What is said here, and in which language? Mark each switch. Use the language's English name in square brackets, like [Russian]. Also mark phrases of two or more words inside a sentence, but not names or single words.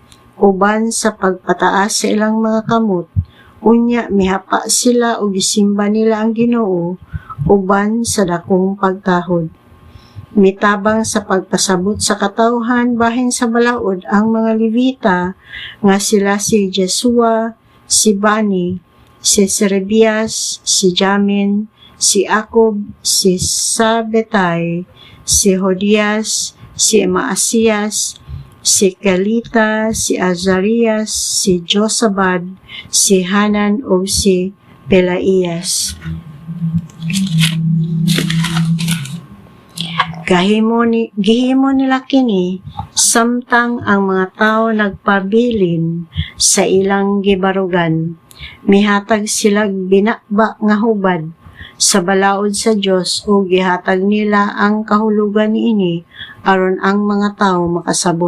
[Cebuano] Uban sa pagpataas sa ilang mga kamot, unya mihapa sila o gisimba nila ang Ginoo uban sa dakong pagtahod. Mitabang sa pagpasabot sa katawhan bahin sa balaod ang mga Levita nga sila si Jesua, si Bani, si Serebias, si Jamin, si Akob, si Sabetay, si Hodias, si Maasiyas, si Kelita, si Azarias, si Josabad, si Hanan o si Pelaias. Gihimo nila kini samtang ang mga tao nagpabilin sa ilang gibarugan. Mihatag silag binakba nga hubad sa balaod sa Dios o gihatag nila ang kahulugan niini aron ang mga tao makasabot.